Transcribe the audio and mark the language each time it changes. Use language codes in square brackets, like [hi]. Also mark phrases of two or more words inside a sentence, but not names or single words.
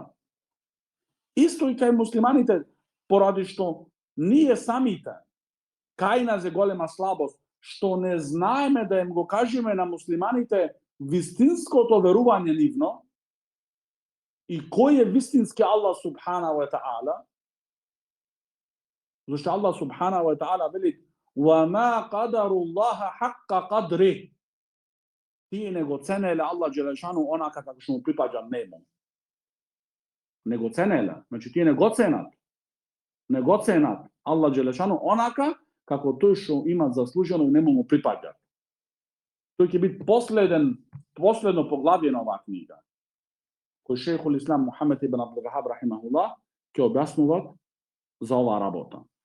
[mk] Исто и кај муслиманите, поради што ние самите, кај нас е голема слабост, што не знаеме да им го кажеме на муслиманите вистинското верување нивно и кој е вистински [ar] الله سبحانه وتعالى. [mk] Зашто [ar] الله سبحانه وتعالى [mk] вели [ar] وَمَا قَدَرُ اللَّهَ حَقَّ قَدْرِهِ. [mk] Тие не го ценеле Аллах Джелешану онака како што му припаѓа нему. него ценеле. Значи тие не го ценат Аллах Джелешану онака како тој што има заслужено и нему му припаѓа. Тој ќе биде последно поглавје на оваа книга, кој [ar] شيخ الإسلام [mk] Мухамед ибн Абдул Вахаб рахимахуллах ќе објаснува за оваа работа.